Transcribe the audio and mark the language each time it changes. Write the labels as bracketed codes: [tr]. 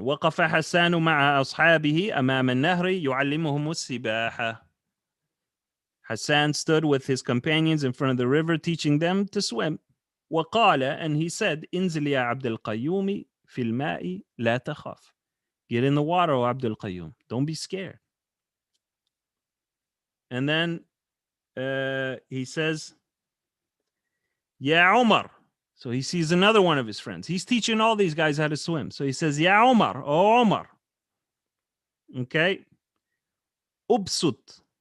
[ar] وقف حسان مع أصحابه أمام النهر يعلمهم السباحة. [en] Hassan stood with his companions in front of the river, teaching them to swim. [ar] وقال, [en] and he said, [ar] انزل يا عبد القيوم في الماء لا تخف. [en] Get in the water, O Abdul Qayyum. Don't be scared. And then he says, Ya Omar. So he sees another one of his friends. He's teaching all these guys how to swim. So he says, Ya Omar, O Omar. Okay. Ubsut.